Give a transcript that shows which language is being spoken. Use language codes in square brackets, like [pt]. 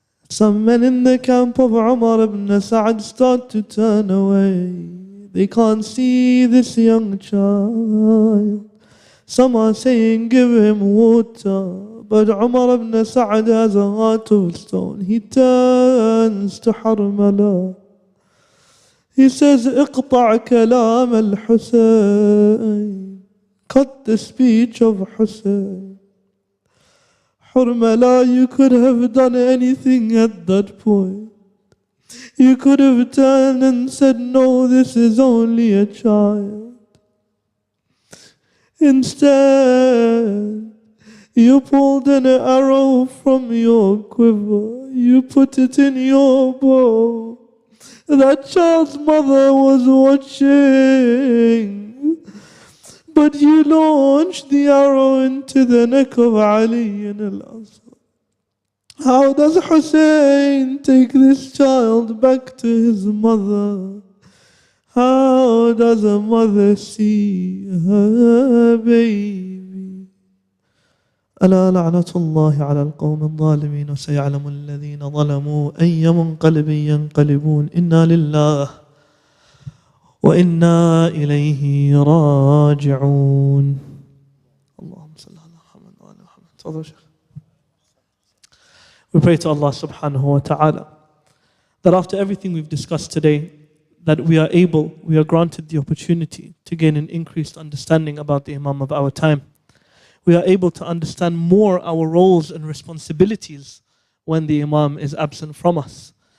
[en] Some men in the camp of Umar ibn Sa'd start to turn away. They can't see this young child. Some are saying, give him water. But Umar ibn Sa'd has a heart of stone. He turns to Harmala. He says, [ar] اقطع كلام الحسين. [en] Cut the speech of Hussein. Harmala, you could have done anything at that point. You could have turned and said, no, this is only a child. Instead, you pulled an arrow from your quiver. You put it in your bow. That child's mother was watching. but you launched the arrow into the neck of Ali al-Asr. How does Hussein take this child back to his mother? How does a mother see her baby? [ar] ألا لعنة الله على القوم الظالمين وسيعلم الذين ظلموا أي منقلب ينقلبون إنا لله وإنا إليه راجعون. اللهم صل على محمد وعلى محمد. تفضل شيخ. [en] We pray to Allah subhanahu wa ta'ala that after everything we've discussed today, that we are granted the opportunity to gain an increased understanding about the Imam of our time. We are able to understand more our roles and responsibilities when the Imam is absent from us.